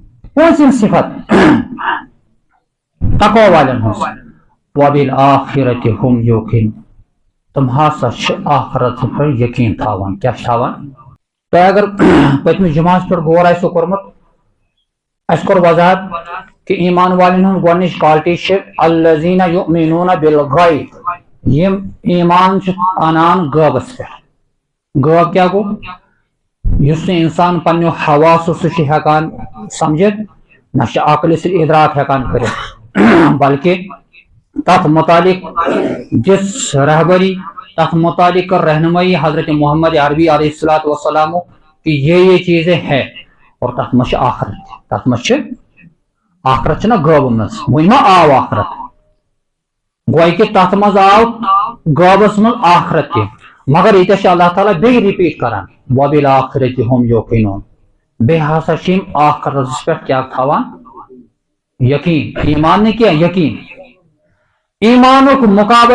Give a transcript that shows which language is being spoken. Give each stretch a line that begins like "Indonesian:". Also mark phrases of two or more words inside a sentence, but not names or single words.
Kashmiri: پوٗژِم صفت تقوی والٮ۪ن ہٕنٛز
Arabic: وبالآخرة هم یوقِنون
Kashmiri: تِم ہسا چھِ آخرتس پٮ۪ٹھ یقیٖن تھاوان کیٛاہ چھِ تھاوان تۄہہِ اگر پٔتمِس جُمعس پٮ۪ٹھ غور آسیو کوٚرمُت اَسہِ کوٚر وضاحت کہ ایمان والٮ۪ن ہٕنٛز گۄڈنِچ کالٹی چھِ
Arabic: الذین یؤمنون بالغیب
Kashmiri: یِم ایمان چھِ اَنان غٲبس پٮ۪ٹھ غٲب کیٛاہ گوٚو یُس نہٕ اِنسان پنٛنیو حواسو سُہ چھِ ہٮ۪کان سمجھِتھ نہ چھِ عقلہِ سۭتۍ اِدراک ہٮ۪کان کٔرِتھ بلکہ تتھ متعلق دِژ رہبری تتھ متعلق کر رہنمائی حضرت محمد عربی
Arabic: علیہ الصلوۃ والسلام
Kashmiri: کہ
Urdu: یہ چیزیں ہیں
Kashmiri: اور تتھ منٛز چھِ آخرت تتھ منٛز چھِ آخرت چھِ نا غٲبہٕ منٛز وۄنۍ ما آو آخرت گوٚو کہ تتھ منٛز آو غٲبس منٛز آخرت تہِ مگر ییٚتٮ۪تھ چھِ اللہ تعالیٰ بیٚیہِ رِپیٖٹ کران
Arabic: وبالآخرة هم یوقِنون
Kashmiri: بیٚیہِ ہسا چھِ یِم آخرتس پٮ۪ٹھ کیٛاہ تھاوان یقیٖن ایمان نہٕ کینٛہہ یقیٖن ایمانُک مقابل